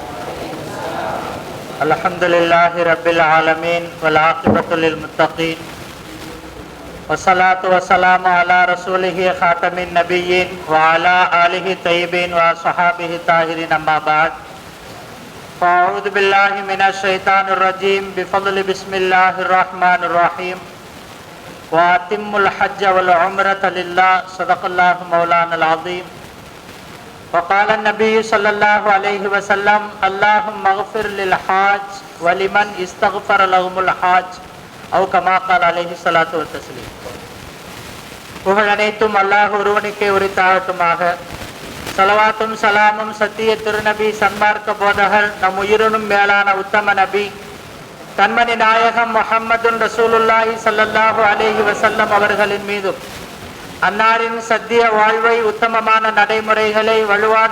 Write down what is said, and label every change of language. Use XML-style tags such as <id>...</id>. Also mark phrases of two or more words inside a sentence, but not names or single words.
<ar>الحمد لله رب العالمين والعاقبة للمتقين والصلاة والسلام على رسوله خاتم النبيين وعلى آله الطيبين وصحابه الطاهرين. أما بعد. فأعوذ بالله من الشيطان الرجيم. بفضل بسم الله الرحمن الرحيم. وأتموا الحج والعمرة لله. صدق الله مولانا العظيم. وقال النبي صلى الله عليه وسلم اللهم اغفر للحاج ولمن استغفر لهم الحاج أو كما قال عليه الصلاة والتسليم.</ar> <ta>புகழ் அனைத்தும் அல்லாஹ் ஒருவனுக்கே உரித்தாகட்டுமாக. ஸலவாத்தும் சலாமும் சத்திய திருநபி சன்மார்க்க போதகர் நம் உயிரினும் மேலான உத்தம நபி கண்மணி நாயகம்</ta> <ar>محمد رسول الله صلى الله عليه وسلم</ar> <ta>அவர்களின் மீதும், அன்னாரின் சத்திய வாழ்வை உத்தமமான நடைமுறைகளை வலுவாது</ta>